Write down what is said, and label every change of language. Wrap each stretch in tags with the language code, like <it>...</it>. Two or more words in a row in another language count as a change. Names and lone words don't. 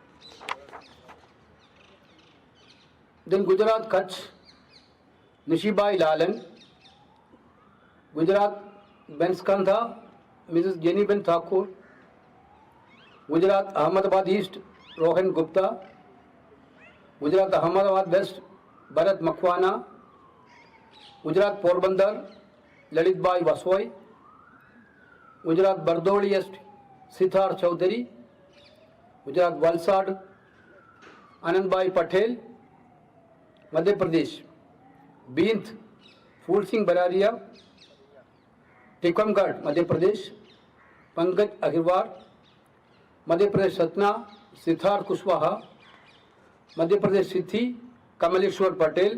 <en>Then Gujarat Kutch Nishibai Lalan. Gujarat Benskantha Mrs. Jenny Ben Thakur. Gujarat Ahmedabad East Rohan Gupta. Gujarat Ahmedabad West Bharat Makwana. Gujarat Porbandar Lalitbai Vaswai. Gujarat Bardoli East Sithar Chowdhury. Gujarat Valsad Anandbai Patel. Madhya Pradesh Bint Phul Singh Bararia. Tikamgarh Madhya Pradesh Pankaj Agarwal. Madhya Pradesh Satna Siddharth Kushwaha. Madhya Pradesh Siddhi Kamaleshwar Patel.</en>